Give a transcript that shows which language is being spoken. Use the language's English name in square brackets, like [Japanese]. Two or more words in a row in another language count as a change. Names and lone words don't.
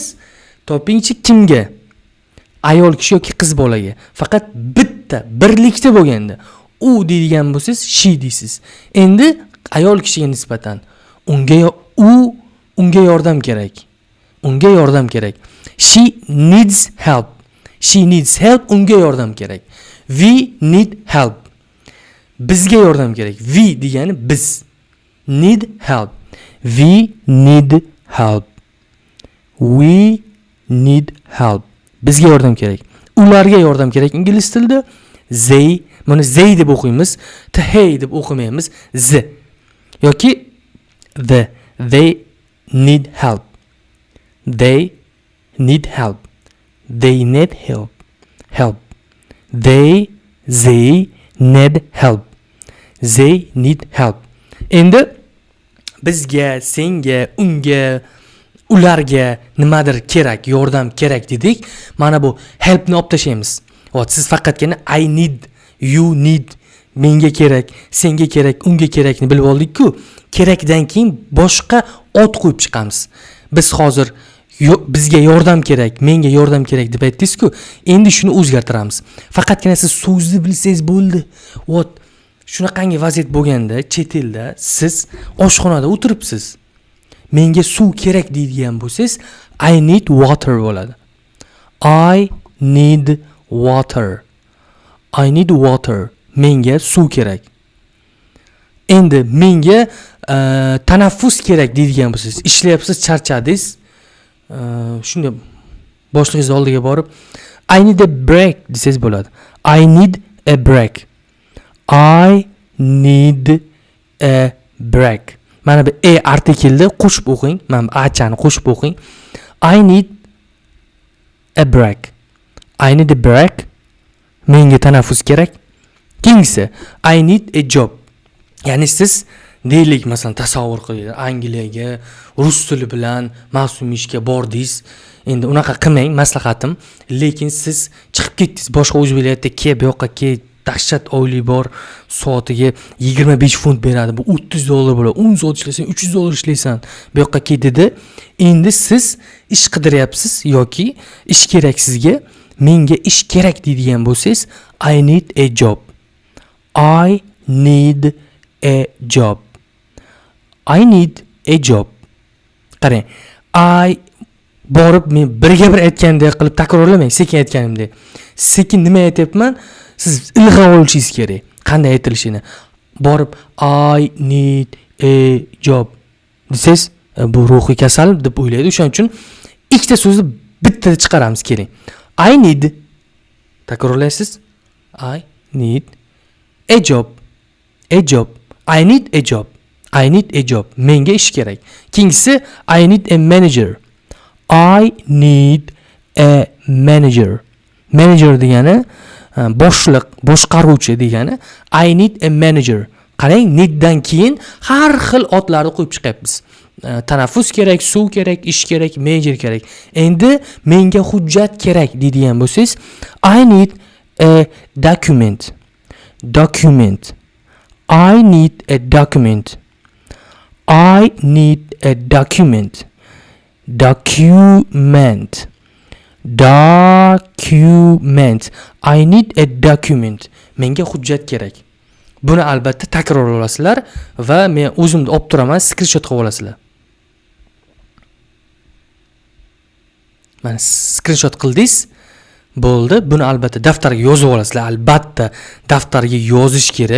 [Uzbek] Topingchi kimga? Ayol kishi yoki qiz bolaga. Faqat bitta birlikda bo'lganda u deydigan bo'lsangiz, she deysiz. Endi ayol kishiga nisbatan unga yordam kerak. Unga yordam kerak. [English] She needs help. She needs help. [Uzbek] Unga yordam kerak. [English] We need help. [Uzbek] Bizga yordam kerak. We degani biz. [English] Need help. We need help. We need help. [Uzbek] Bizga yordam kerak. Ularga yordam kerak ingliz tilida. Buni they deb o'qiymiz. Hey deb o'qimaymiz. [English] Yoki they need help. They need help. They need help. They need help. They need help. [Uzbek] Endi bizga, senga, unga ularga nimadir kerak, yordam kerak dedik. Mana bu helpni olib tashlaymiz. Siz faqatgina [English] I need, you need, [Uzbek] menga kerak, senga kerak, unga kerakni bilib oldik-ku. Kerakdan keyin boshqa ot qo'yib chiqamiz. Biz hozir bizga yordam kerak, menga yordam kerak deb aytdingiz-ku. Endi shuni o'zgartiramiz. Faqatgina siz so'zni bilsangiz bo'ldi. Shunaqangi vaziyat bo'lganda, chet elda siz oshxonada o'tiribsiz. Menga suv kerak deydigan bo'lsangiz, [English] I need water bo'ladi. I need water. I need water. [Uzbek] Menga suv kerak. Endi menga tanaffus kerak deydigan bo'lsangiz, ishlayapsiz, charchadingiz. Shunday boshlig'ingiz oldiga borib, [English] I need a break [Uzbek] desangiz bo'ladi. [English] I need a break. I need a break. [Uzbek] Mana bu artikelni qo'shib o'qing. Mana bu achani qo'shib o'qing. [English] I need a break. I need a break. [Uzbek] Menga tanaffus kerak. Keyingisi, [English] I need a job. [Uzbek] Ya'ni siz deylik, masalan, tasavvur qiling, Angliyaga rus tili bilan mavsumiy ishga bordingiz. Endi unaqa qilmang, maslahatim. Lekin siz chiqib ketdingiz, boshqa o'z viloyatga bu yoqqa dahshat oylik bor, soatiga 25 funt beradi. Bu $30 bo'ladi. 10 soat ishlasang $300 ishlaysan. Bu yoqqa dedi. Endi siz ish qidiryapsiz yoki ish kerak sizga. Menga ish kerak deydigan bo'lsangiz, [English] I need a job. I need a job. I need a job. [Uzbek] Qarang, borib men birga bir aytgandek qilib takrorlamang, sekin aytganimdek. Sekin nima aytyapman? Siz ilg'ab olishingiz kerak. Qanday aytilishini. Borib [English] I need a job [Uzbek] desangiz, bu ruhiy kasal deb o'ylaydi. O'shaning uchun ikkita so'zni bittada chiqaramiz, keling. [English] I need, takrorlaysiz. I need a job. A job. I need a job. I need a job. [Uzbek] Menga ish kerak. Keyingisi, [English] I need a manager. I need a manager. [Uzbek] Manager degani boshliq, boshqaruvchi degani. [English] I need a manager. [Uzbek] Qarang, needdan keyin har xil otlarni qo'yib chiqyapmiz. Tanaffus kerak, suv kerak, ish kerak, manager kerak. Endi menga hujjat kerak deydigan bo'lsangiz, [English] I need a document. Document. I need a document. I need a document. Document. Document. I need a document. [Uzbek] Menga hujjat kerak. Buni albatta takror olasizlar va men o'zimni olib turaman, screenshot qilib olasizlar. Mana screenshot qildingiz. Bo'ldi. Buni albatta daftarga yozib olasizlar. Albatta daftarga yozish kerak.